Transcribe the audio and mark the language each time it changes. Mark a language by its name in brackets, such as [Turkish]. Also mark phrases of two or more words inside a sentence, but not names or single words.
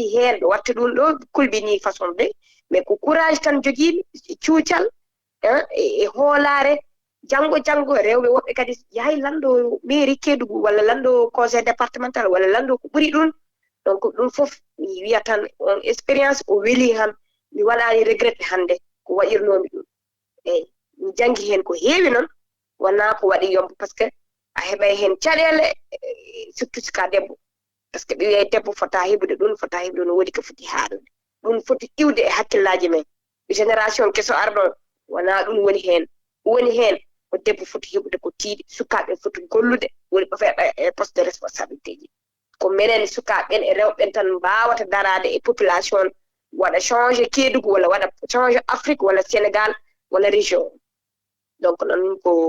[Fula] heen ɓe watta ɗum ɗo kulbini façon ɓe mais ko courage tan jogiiɓe cuucal e hoolaare janngo rewɓe woɓɓe kadi yahay lanndo mairie Kédougou walla lanndo [French] conseil départemental [Fula] walla lanndo ko ɓuri ɗum donc ɗum fof mi wiya tan on expérience o weli ham mi waɗaani regrette hannde ko waɗirnoomi ɗum eyi mi janngi heen ko heewi noon wonaa ko waɗi yombo [French] par ce que [Fula] a heɓay heen caɗeele surtout sika debbo [French] par ce que [Fula] ɓe wiya debbo fota heɓude ɗum fota heɓude no woodi ko foti haaɗude ɗum foti iwde e hakkillaaji men génération keso arɗon wonaa ɗum woni heen ko debbo foti heɓude ko tiiɗi sukaaɓe foti gollude woni ɓe e [French] poste de responsabilité [Fula] ji ko minen sukaaɓen e rewɓen tan mbaawata daraade e population waɗa changé Kédougou walla waɗa changé Afrique walla Sénégal walla région donc noon